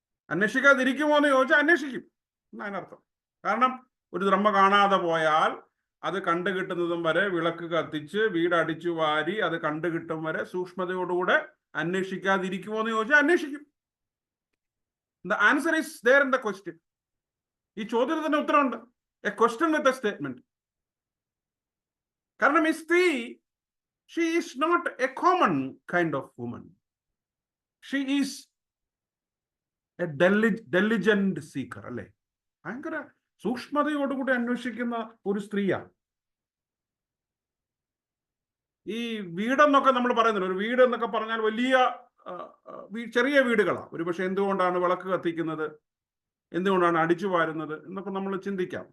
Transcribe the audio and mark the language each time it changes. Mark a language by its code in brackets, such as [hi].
[ml] അന്വേഷിക്കാതിരിക്കുമോ എന്ന് ചോദിച്ചാൽ അന്വേഷിക്കും എന്നാണ് അതിനർത്ഥം. കാരണം ഒരു ദ്രഹ്മ കാണാതെ പോയാൽ അത് കണ്ടുകിട്ടുന്നതും വരെ വിളക്ക് കത്തിച്ച് വീട് അടിച്ചു വാരി അത് കണ്ടുകിട്ടും വരെ സൂക്ഷ്മതയോടുകൂടെ അന്വേഷിക്കാതിരിക്കുമോ എന്ന് ചോദിച്ചാൽ അന്വേഷിക്കും. [en] The answer is there in the question. [ml] ഈ ചോദ്യത്തിന് തന്നെ ഉത്തരമുണ്ട്. [en] A question with a statement. [ml] കാരണം ഈ സ്ത്രീ, [en] she is not a common kind of woman. She is a diligent seeker, അല്ലേ? [ml] ഭയങ്കര സൂക്ഷ്മതയോടുകൂടി അന്വേഷിക്കുന്ന ഒരു സ്ത്രീയാണ്. ഈ വീടെന്നൊക്കെ നമ്മൾ പറയുന്നില്ല, ഒരു വീട് എന്നൊക്കെ പറഞ്ഞാൽ വലിയ ചെറിയ വീടുകളാണ്. ഒരുപക്ഷെ എന്തുകൊണ്ടാണ് വിളക്ക് കത്തിക്കുന്നത്, എന്തുകൊണ്ടാണ് അടിച്ചു വാരുന്നത് എന്നൊക്കെ നമ്മൾ ചിന്തിക്കാം.